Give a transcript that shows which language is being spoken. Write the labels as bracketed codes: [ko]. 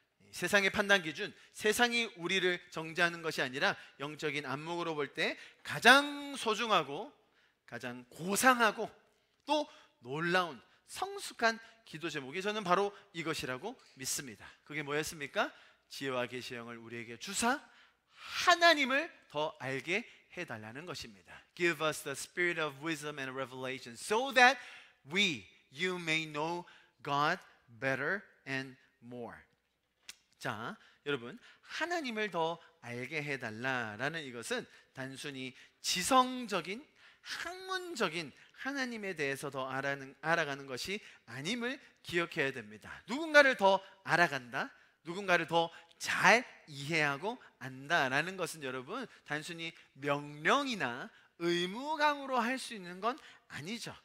[ko] 세상의 판단 기준, 세상이 우리를 정죄하는 것이 아니라 영적인 안목으로 볼 때 가장 소중하고 가장 고상하고 또 놀라운 성숙한 기도 제목이 저는 바로 이것이라고 믿습니다. 그게 뭐였습니까? 지혜와 계시의 영을 우리에게 주사 하나님을 더 알게 해달라는 것입니다. [en] Give us the spirit of wisdom and revelation so that you may know God better and more. [ko] 자, 여러분, 하나님을 더 알게 해달라라는 이것은 단순히 지성적인, 학문적인 하나님에 대해서 더 알아가는 것이 아님을 기억해야 됩니다. 누군가를 더 알아간다, 누군가를 더 잘 이해하고 안다라는 것은 여러분 단순히 명령이나 의무감으로 할 수 있는 건 아니죠.